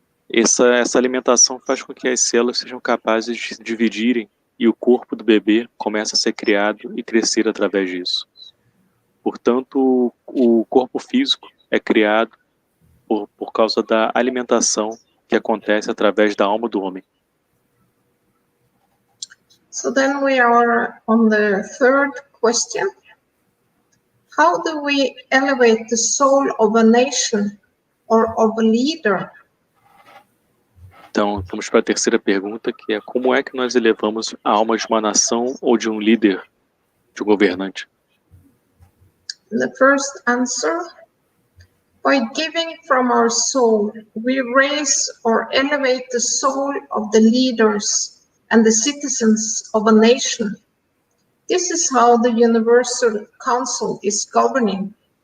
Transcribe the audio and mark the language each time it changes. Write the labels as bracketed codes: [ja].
[pt] Essa alimentação faz com que as células sejam capazes de se dividirem e o corpo do bebê começa a ser criado e crescer através disso. Portanto, o corpo físico é criado por causa da alimentação que acontece através da alma do homem. [en] So then we are on the third question. How do we elevate the soul of a nation or of a leader? [pt] Então, vamos para a terceira pergunta, que é como é que nós elevamos a alma de uma nação ou de um líder, de um governante? [en] The first answer, by giving from our soul, we raise or elevate the soul of the leaders and the citizens of a nation. This is how the Universal Council is governing.